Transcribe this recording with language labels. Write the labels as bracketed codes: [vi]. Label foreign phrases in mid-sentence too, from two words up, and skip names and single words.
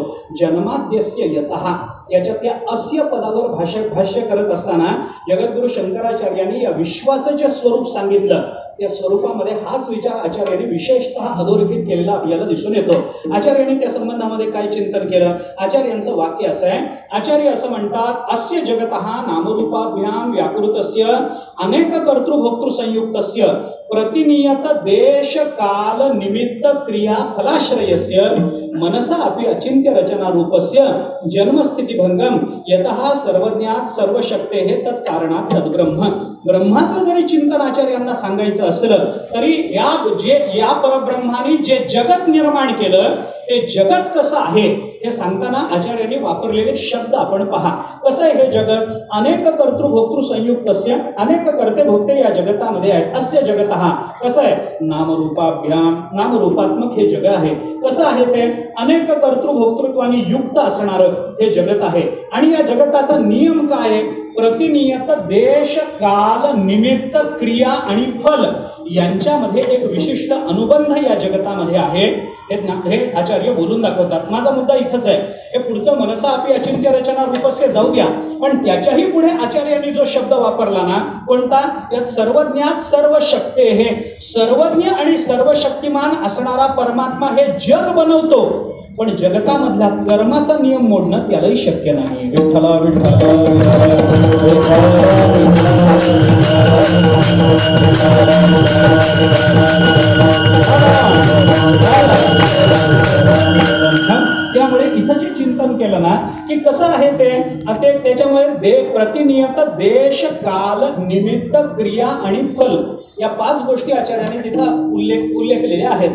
[sa] जन्माद्यस्य यतः [mr] याच्यात या अस्य पदावर भाष्य करत असताना जगद्गुरु शंकराचार्यांनी या विश्वाचं जे स्वरूप सांगितलं त्या स्वरूपामध्ये हाच विचार आचार्यांनी विशेषतः अधोरेखित केलेला आपल्याला दिसून येतो. आचार्यांनी त्या संबंधामध्ये काय चिंतन केलं? आचार्यांचं वाक्य असं आहे. आचार्य असं म्हणतात, [sa] अस्य जगतः नामरूपाभ्याम व्याकृतस्य अनेक कर्तृभोक्तृ संयुक्तस्य प्रतिनियत देश काल निमित्त क्रिया फलाश्रयस्य मनसा अपि अचिंत्य रचना रूपस्य जन्मस्थितिभंगम यतः सर्वज्ञात सर्वशक्तेः तत्कारणात तद्ब्रह्म. [mr] ब्रह्माचं जरी चिंतन आचार्यांना सांगायचं असलं तरी या परब्रह्माने जे जगत निर्माण केलं हे जगत कसं आहे हे सांगताना आचार्यांनी वापरलेले शब्द आपण पहा. कसं आहे हे जगत? [sa] अनेक कर्तृभोक्तृ संयुक्तस्य, [mr] अनेक कर्ते भोक्ते या जगतामध्ये आहेत. [sa] अस्य जगतः, [mr] कसं आहे? नामरूपाभ्याम, नामरूपात्मक हे जग आहे. कसं आहे ते? अनेक कर्तृभोक्तृत्वाने युक्त असणारं हे जगत आहे. आणि या जगताचा नियम काय आहे? प्रतिनियत देश काल निमित्त क्रिया आणि फल यांच्यामध्ये एक विशिष्ट अनुबंध या जगतामध्ये आहे. हे आचार्य बोलून दाखवतात. माझा मुद्दा इथंच आहे. हे पुढचं [sa] मनसा अपि अचिंत्य रचना रूपस्य [mr] जाऊ द्या, पण त्याच्याही पुढे आचार्यांनी जो शब्द वापरला ना, कोणता? [sa] यात सर्वज्ञात सर्व शक्ते, [mr] हे सर्वज्ञ आणि सर्वशक्तिमान असणारा परमात्मा हे जग बनवतो, पण जगतामधल्या कर्माचा नियम मोडणं त्यालाही शक्य नाही. विठ्ठला विठ्ठला त्यामुळे इथं जे चिंतन केलं ना की कसं आहे ते त्याच्यामुळे प्रतिनियत देश काल निमित्त क्रिया आणि फल या 5 गोष्टी आचार्यांनी तिथं उल्लेखलेल्या आहेत.